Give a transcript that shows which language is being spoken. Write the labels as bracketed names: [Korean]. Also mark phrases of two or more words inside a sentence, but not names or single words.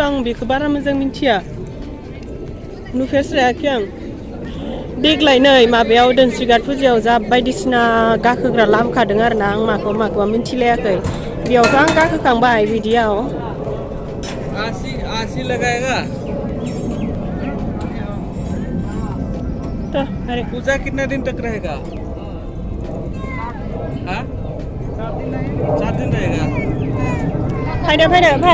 [Bodo] आं बेखौ बारा मोजां मिन्थिया नुफेरस्रायाखै आं देग्लाय नै माबायाव दोनस्रिघाट फुजायाव जा बायदिसिना गाखोग्रा लाबोखादों आरोना आं माखौबा मिन्थिलायाखै बेयावथ' आं गाखोखांबाय बिदियाव [Hindi] आसि लगाएगा तो अरे पूजा कितना दिन तक रहेगा हाँ 4 दिन रहेगा [Bodo] फैदो भाई